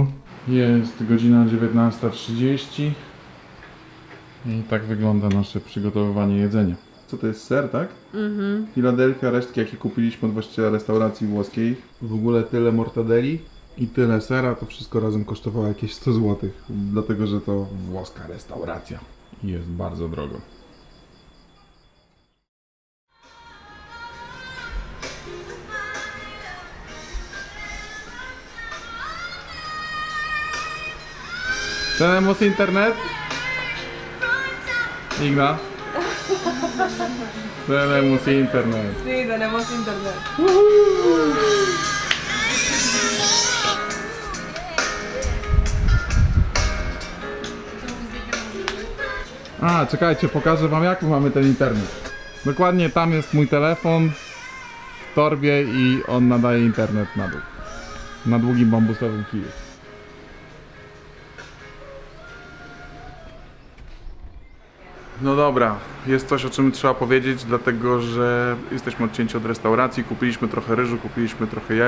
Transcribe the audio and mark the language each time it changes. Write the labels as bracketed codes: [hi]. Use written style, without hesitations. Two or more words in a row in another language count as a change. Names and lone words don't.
[pl] Jest godzina 19:30 i tak wygląda nasze przygotowywanie jedzenia. Co to jest, ser, tak? Filadelfia, resztki jakie kupiliśmy od właściciela restauracji włoskiej. W ogóle tyle mortadeli i tyle sera, to wszystko razem kosztowało jakieś 100 zł. Dlatego, że to włoska restauracja i jest bardzo drogo. [es] Tenemos internet? Igna? Tenemos internet. Sí, tenemos internet. A, [pl] czekajcie, pokażę wam jak mamy ten internet. Dokładnie tam jest mój telefon w torbie i on nadaje internet na dół. Na długim bambusowym kiju. No dobra, jest coś o czym trzeba powiedzieć, dlatego że jesteśmy odcięci od restauracji, kupiliśmy trochę ryżu, kupiliśmy trochę jajek